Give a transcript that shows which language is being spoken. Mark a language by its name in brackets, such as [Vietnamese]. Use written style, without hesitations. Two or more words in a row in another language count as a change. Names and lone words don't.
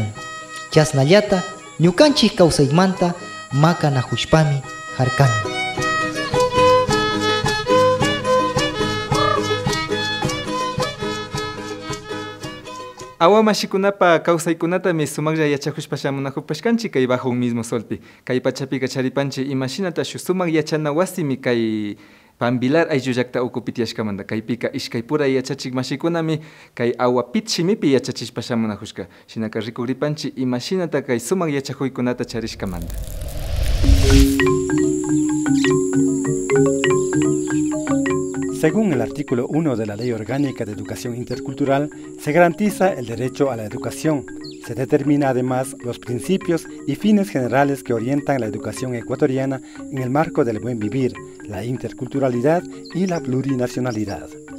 [Quechua] Chasnallata ñukanchi kawsaymanta makanahushpami harkani. Awamashikunapa kawsaykunatami sumaklla yachakushpa shamunakupashkanchi kay [Spanish] bajo un mismo solpi. [Quechua] Kay pachapiqa charipanchi imashinata shu sumak yachana wasimi kay Pambilar ayllu llakta ukupitiashkamanta. Kaypika ishkay puray yachachik mashikunami kay awapit shimipi yachachishpa shamunakushka. Shinaka rikuripanchi imashinata kay sumak yachakuykunata charishkamanta. [Spanish] Según el artículo 1 de la Ley Orgánica de Educación Intercultural, se garantiza el derecho a la educación. Se determina además los principios y fines generales que orientan la educación ecuatoriana en el marco del buen vivir, la interculturalidad y la plurinacionalidad.